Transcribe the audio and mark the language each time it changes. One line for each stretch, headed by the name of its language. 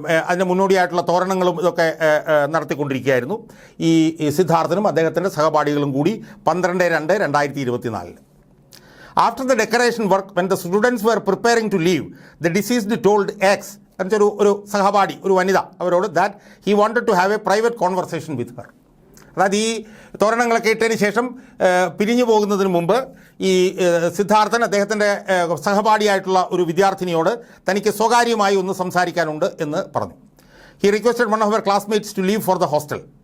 Malayalam: അതിൻ്റെ മുന്നോടിയായിട്ടുള്ള തോരണങ്ങളും ഇതൊക്കെ നടത്തിക്കൊണ്ടിരിക്കുകയായിരുന്നു ഈ സിദ്ധാർത്ഥനും അദ്ദേഹത്തിൻ്റെ സഹപാഠികളും കൂടി 12/2/2024.
English: After the decoration work, when the students were preparing to leave, the deceased told X,
Malayalam: ഒരു സഹപാഠി, ഒരു വനിത, അവരോട്
English: that he wanted to have a private conversation with her.
Malayalam: അതായത് ഈ തോരണങ്ങളൊക്കെ ഇട്ടതിന് ശേഷം പിരിഞ്ഞു പോകുന്നതിന് മുമ്പ് ഈ സിദ്ധാർത്ഥൻ അദ്ദേഹത്തിൻ്റെ സഹപാഠിയായിട്ടുള്ള ഒരു വിദ്യാർത്ഥിനിയോട് തനിക്ക് സ്വകാര്യമായി ഒന്ന് സംസാരിക്കാനുണ്ട് എന്ന് പറഞ്ഞു.
English: He requested one of her classmates to leave for the hostel.